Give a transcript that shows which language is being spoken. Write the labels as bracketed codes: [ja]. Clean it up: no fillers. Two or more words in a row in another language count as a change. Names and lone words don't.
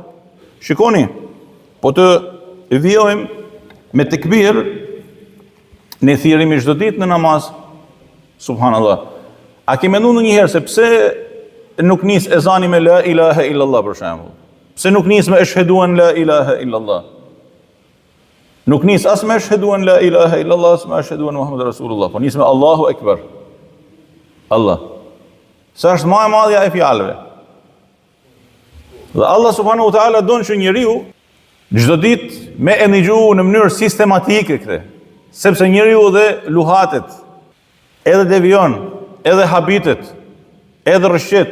[sq] Shikoni, po të vijojmë me tekbir, ne thirrimi çdo ditë në namaz. Subhanallah. A ke menduar ndonjëherë se pse nuk nis ezani me [ar] لا إله إلا الله [sq] për shembull? Pse nuk nis me [ar] أشهد أن لا إله إلا الله? [sq] Nuk nis as me [ar] أشهد أن لا إله إلا الله, [sq] as me [ar] أشهد أن محمد رسول الله, [sq] po nis me [ar] الله أكبر. [sq] Allah. Sa është më e madhja e fjalëve. Dhe Allah [ar] سبحانه وتعالى [sq] don që njeriu çdo ditë me e ndëgju në mënyrë sistematike këtë, sepse njeriu dhe luhatet, edhe devion, edhe habitet, edhe rrëshqet.